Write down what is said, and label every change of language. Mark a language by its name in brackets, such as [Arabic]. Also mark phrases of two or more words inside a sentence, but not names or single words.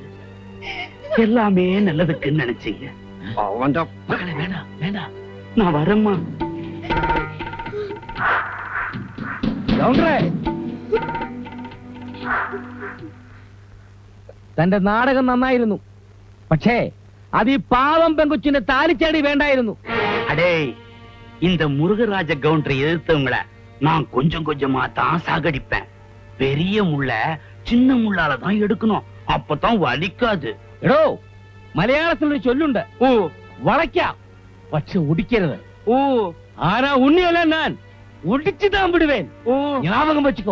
[Tamil] எல்லாமே நல்லதுக்குன்னு நினைச்சீங்க. மகளே, வேண்டாம் வேண்டாம், நான் வரேம்மா. [Malayalam] തന്റെ നാടകം നന്നായിരുന്നു. പക്ഷേ അത് ഈ പാവം പെങ്കുച്ചിന്റെ താലിച്ചാടി വേണ്ടായിരുന്നു. [Tamil] அடே, இந்த முருகராஜ கவுண்டரை எதிர்த்தவங்களை நான் கொஞ்சம் கொஞ்சமா தான் சாகடிப்பேன். பெரிய முள்ள சின்ன முள்ளால தான் எடுக்கணும், அப்பதான் வலிக்காது. [Malayalam] എടോ, മലയാളത്തിൽ ഒരു ചൊല്ലുണ്ട്, ഓ വളയ്ക്കാം പക്ഷെ ഒടിക്കരുത്. ഓ ആരാ ഉണ്ണിയല്ല, ഞാൻ [Tamil] ஒடிச்சு தான் விடுவேன். ഓ ஞாபகம் வச்சுக்கோ.